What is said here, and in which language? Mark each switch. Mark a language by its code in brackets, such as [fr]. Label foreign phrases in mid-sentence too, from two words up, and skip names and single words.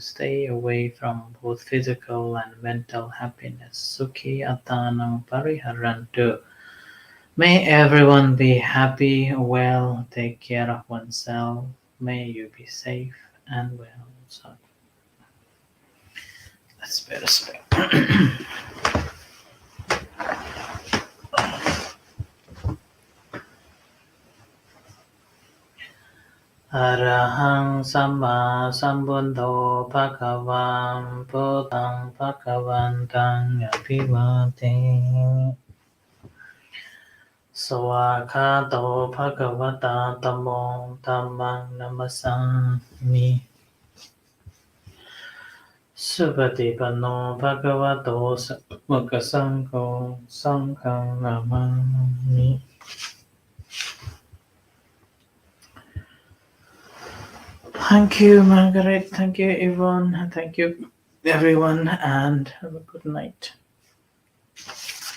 [en] Stay away from both physical and mental happiness. [pi] Sukhi Atanam Pariharantu, [en] may everyone be happy, well, take care of oneself. May you be safe and well. So that's better spell. [pi] Arahang Sama Sambuddho Bhagavan Buddhang Bhagavantang Abhivate Swakato Bhagavata Tammo Dhammang Namasami Supatipanno Bhagavato Sangho Sanghang Namami. [en] Thank you, Margaret. Thank you, Yvonne. Thank you, everyone, and have a good night.